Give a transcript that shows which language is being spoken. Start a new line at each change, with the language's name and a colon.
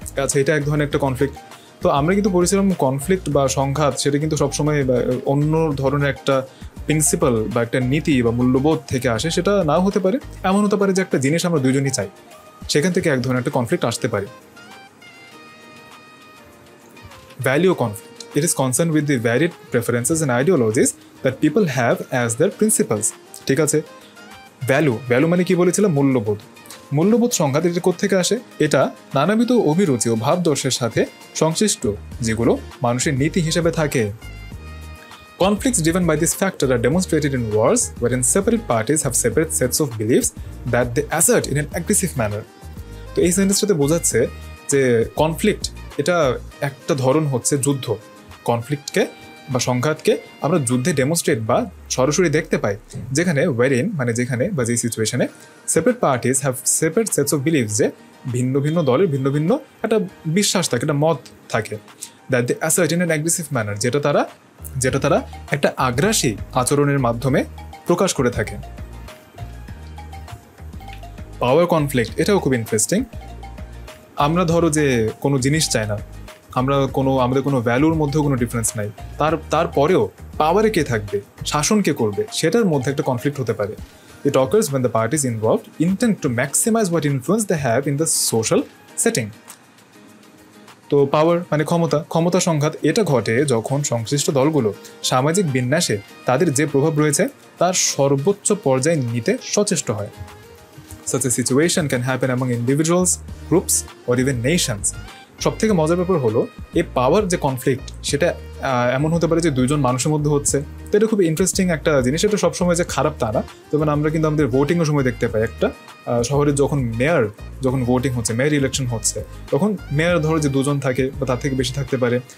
Bangla: আচ্ছা, এটা এক ধরনের একটা কনফ্লিক্ট। তো আমরা কিন্তু বলেছিলাম কনফ্লিক্ট বা সংঘাত সেটা কিন্তু সবসময় অন্য ধরনের একটা প্রিন্সিপাল বা একটা নীতি বা মূল্যবোধ থেকে আসে। সেটা নাও হতে পারে, এমন হতে পারে যে একটা জিনিস আমরা দুজনই চাই, সেখান থেকে এক ধরনের একটা কনফ্লিক্ট আসতে পারে।
English: Value conflict. It is concerned with the varied preferences and ideologies that people have as their principles.
Bangla: ঠিক আছে, ভ্যালু মানে কি বলেছিলাম, মূল্যবোধ। মূল্যবোধ সংঘাত এটা কোত্থেকে আসে? এটা নানাবিধ অভিরুচি ও ভাবদর্শের সাথে সংশ্লিষ্ট, যেগুলো মানুষের নীতি হিসেবে থাকে।
English: Conflicts driven by this factor are demonstrated in wars, wherein separate parties have separate sets of beliefs that they assert in an aggressive manner.
Bangla: তো এই সেন্টেন্সটাতে বোঝাচ্ছে যে কনফ্লিক্ট এটা একটা ধরন হচ্ছে যুদ্ধ। কনফ্লিক্টকে বা সংঘাতকে আমরা যুদ্ধে ডেমনস্ট্রেট বা সরাসরি দেখতে পাই, যেখানে ওয়ারিন মানে যেখানে বা যে সিচুয়েশনে
English: separate parties have separate sets of beliefs,
Bangla: যে ভিন্ন ভিন্ন দলের ভিন্ন ভিন্ন একটা বিশ্বাস থাকে, একটা মত থাকে,
English: that they assert in an aggressive manner,
Bangla: যেটা তারা একটা আগ্রাসী আচরণের মাধ্যমে প্রকাশ করে থাকে। পাওয়ার কনফ্লিক্ট এটাও খুব ইন্টারেস্টিং। আমরা ধরো যে কোনো জিনিস চাই না, আমাদের কোনো ভ্যালুর মধ্যেও কোনো ডিফারেন্স নাই, তারপরেও পাওয়ারে কে থাকবে, শাসন কে করবে, সেটার মধ্যে একটা কনফ্লিক্ট হতে পারে।
English: It occurs when the parties involved intend to maximize what influence they have in the social setting.
Bangla: তো পাওয়ার মানে ক্ষমতা সংঘাত এটা ঘটে যখন সংশ্লিষ্ট দলগুলো সামাজিক বিন্যাসে তাদের যে প্রভাব রয়েছে তার সর্বোচ্চ পর্যায়ে নিতে সচেষ্ট হয়।
English: Such a situation can happen among individuals, groups or even nations.
Bangla: সবথেকে মজার ব্যাপার হলো এই পাওয়ার যে কনফ্লিক্ট সেটা এমন হতে পারে যে দুইজন মানুষের মধ্যে হচ্ছে। তো এটা খুব ইন্টারেস্টিং একটা জিনিস। এটা সবসময় যে খারাপ তা না। যেমন আমরা কিন্তু আমাদের ভোটিংয়ের সময় দেখতে পাই, একটা শহরে যখন ভোটিং হচ্ছে, মেয়র ইলেকশন হচ্ছে, তখন মেয়র ধরো যে দুজন থাকে বা তার থেকে বেশি থাকতে পারে।